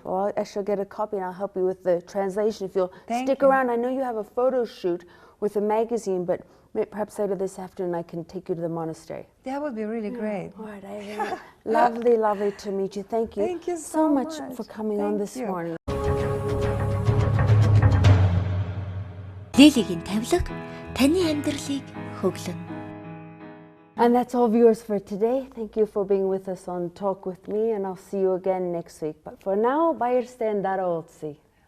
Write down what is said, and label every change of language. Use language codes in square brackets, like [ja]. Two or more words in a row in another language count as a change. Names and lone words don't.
[en] Well, I shall get a copy and I'll help you with the translation. If you'll stick you. around, I know you have a photo shoot with a magazine, but perhaps later this afternoon I can take you to the monastery. That would be really great. All right. Lovely, lovely to meet you. Thank you. Thank you so much for much. coming on this morning. [mn] Лилигийн тавилга таны амьдралыг хөглөн. [en] And that's all, viewers, for today. Thank you for being with us on Talk With Me, and I'll see you again next week. But for now, bayır sten dara olsi.